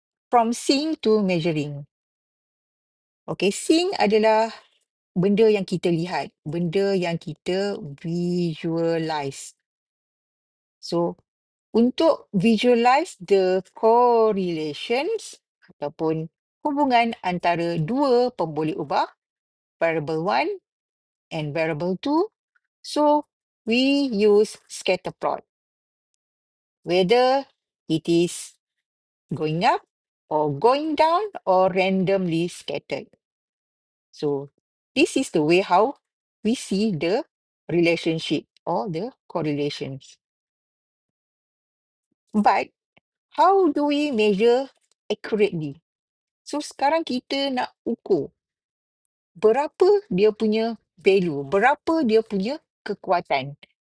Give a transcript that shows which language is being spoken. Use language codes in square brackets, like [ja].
[en] From seeing to measuring. [ms] Okay, seeing adalah benda yang kita lihat, benda yang kita visualize. [en] So, untuk visualize the correlations [ms] ataupun hubungan antara dua pemboleh ubah, [en] variable 1 and variable 2, so we use scatter plot. Whether it is going up or going down or randomly scattered. So, this is the way how we see the relationship or the correlations. But how do we measure accurately? [ms] So sekarang kita nak ukur berapa dia punya value, berapa dia punya kekuatan.